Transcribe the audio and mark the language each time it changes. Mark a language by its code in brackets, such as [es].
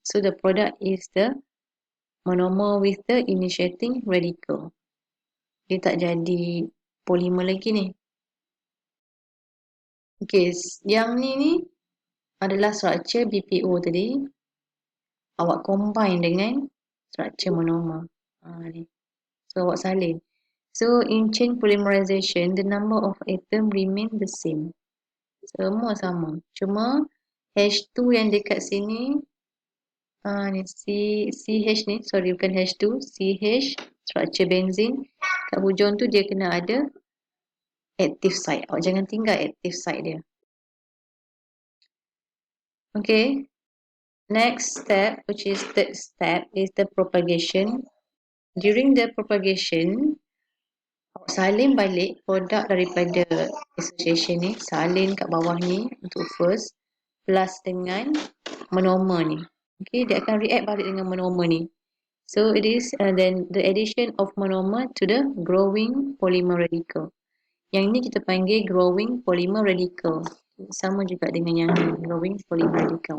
[en] So the product is the monomer with the initiating radical. [ms] Dia tak jadi polimer lagi ni. Okay, yang ni adalah structure BPO tadi. Awak combine dengan structure monomer. Ni. So awak salin. [en] So in chain polymerization, the number of atom remain the same. [ms] Semua sama. Cuma H2 yang dekat sini, ni CH ni, sorry bukan H2, CH, structure benzene. Kat hujung tu dia kena ada active site. Awak jangan tinggal active site dia. [en] Okay. Next step, which is third step, is the propagation. During the propagation, [ms] awak salin balik produk daripada association ni, salin kat bawah ni untuk first, plus dengan monomer ni. Okay, dia akan react balik dengan monomer ni. [en] So it is then the addition of monomer to the growing polymer radical. [ms] Yang ni kita panggil growing polymer radical. Sama juga dengan yang ni, growing polymer radical.